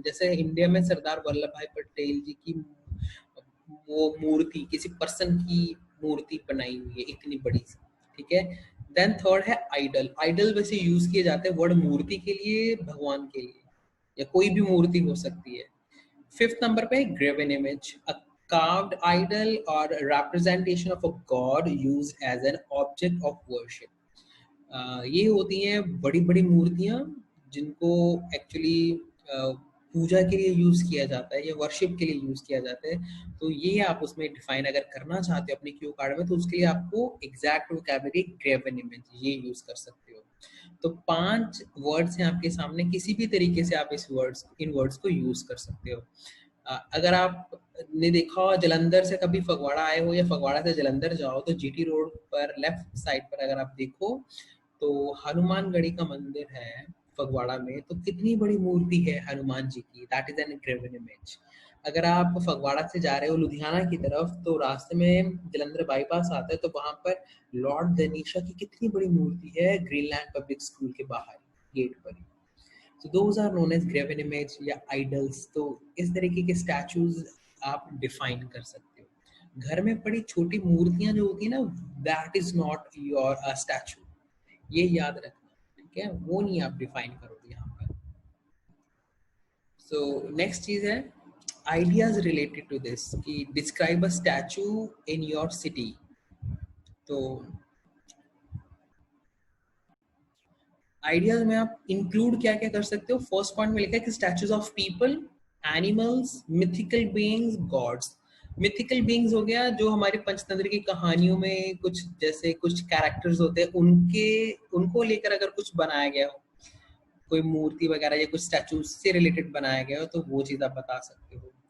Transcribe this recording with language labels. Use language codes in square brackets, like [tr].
[hi] जैसे इंडिया में सरदार वल्लभ भाई पटेल जी की वो मूर्ति, किसी पर्सन की मूर्ति बनाई हुई है इतनी बड़ी, ठीक है. देन थर्ड है आइडल. आइडल वैसे यूज किए जाते हैं वर्ड मूर्ति के लिए, भगवान के लिए या कोई भी मूर्ति हो सकती है. [en] Fifth number पे graven image, a carved idol or representation of a god used as an object of worship. [hi] ये होती हैं बड़ी बड़ी मूर्तियां जिनको एक्चुअली पूजा के लिए यूज किया जाता है या वर्शिप के लिए यूज किया जाता है. तो ये आप उसमें डिफाइन अगर करना चाहते हो अपने क्यू कार्ड में तो उसके लिए आपको एग्जैक्ट वोकैबुलरी ग्रेवन इमेज ये यूज कर सकते हो. तो 5 वर्ड्स हैं आपके सामने, किसी भी तरीके से आप इन वर्ड्स को यूज कर सकते हो. अगर आप ने देखा हो जलंधर से कभी फगवाड़ा आए हो या फगवाड़ा से जलंधर जाओ तो जीटी रोड पर लेफ्ट साइड पर अगर आप देखो तो हनुमानगढ़ी का मंदिर है फगवाड़ा में. तो कितनी बड़ी मूर्ति है हनुमान जी की, [en] That is an graven image. [hi] अगर आप फगवाड़ा से जा रहे हो लुधियाना की तरफ तो रास्ते में जलंधर बाईपास आता है तो वहां पर लॉर्ड गणेशा की कितनी बड़ी मूर्ति है ग्रीनलैंड पब्लिक स्कूल के बाहर गेट पर. [en] So those are known as graven image या idols. [hi] तो इस तरीके के स्टैचूज आप डिफाइन कर सकते हो. घर में पड़ी छोटी मूर्तियां जो होती है ना, [en] that is not your statue. [hi] ये याद रखना, ठीक है, वो नहीं आप डिफाइन करोगे यहाँ पर. [en] So next [hi] चीज है [en] ideas related to this कि describe a statue in your city. [hi] तो आइडियाज में आप इंक्लूड क्या क्या कर सकते हो. फर्स्ट पॉइंट में लिखा है कि statues of people, animals, mythical beings, God's. Mythical beings हो गया जो हमारे पंचतंत्र की कहानियों में कुछ जैसे कुछ कैरेक्टर्स होते हैं उनको लेकर अगर कुछ बनाया गया हो, कोई मूर्ति वगैरह या कुछ स्टैचू से रिलेटेड बनाया गया हो तो वो चीज आप बता सकते हो.